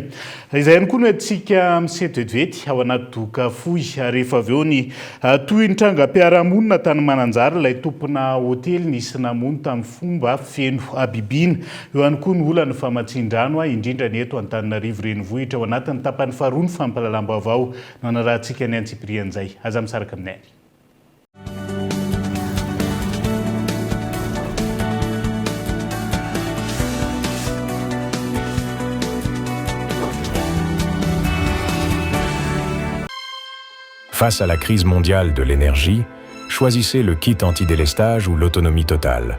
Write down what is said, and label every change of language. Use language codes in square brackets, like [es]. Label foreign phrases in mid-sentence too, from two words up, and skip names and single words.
[mg] Izay ihany koa no antsika misety vetivety ao anaty doka fohy rehefa avy eo ny toy ny trangam-piarahamonina tany Mananjara ilay tompona hôtely nisy namono tamin'ny fomba feno abibiana. Eo ihany koa ny olana famatsin-drano indrindra ny eto Antananarivo renivohitra ao anatin'ny tapany faharoa ny fampahalalam-baovao no anarahantsika ny Antsiprian'izay. izay. Aza misaraka aminay. [fr] Face à la crise mondiale de l'énergie, choisissez le kit anti-délestage ou l'autonomie totale.